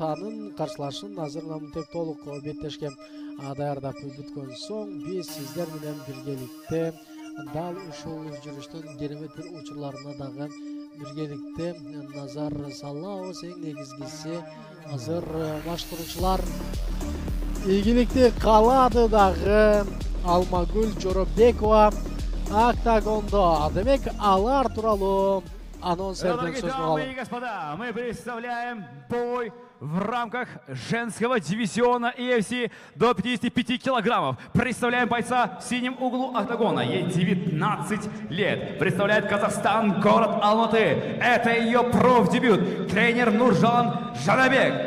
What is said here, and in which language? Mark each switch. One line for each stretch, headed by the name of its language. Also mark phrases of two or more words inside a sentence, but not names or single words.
Kyrgyz: Анын каршылашын азыр мынтип толук беттешке даярдап бүткөн соң биз сиздер менен биргеликте дал ушул жүрүштүн керемет бир учурларына дагы биргеликте назар салабыз. Эң негизгиси азыр маштыруучулар ийгиликти каалады дагы. Алмагүл Жоробекова октагондо. Демек алар тууралуу анонсердин сөзүн алалы.
Russian: Дамы и господа, мы представляем бой в рамках женского дивизиона UFC до 55 килограммов. Представляем бойца в синем углу октагона. Ей 19 лет. Представляет Казахстан, город Алматы. Это ее профдебют. Тренер Нуржан Жанабек.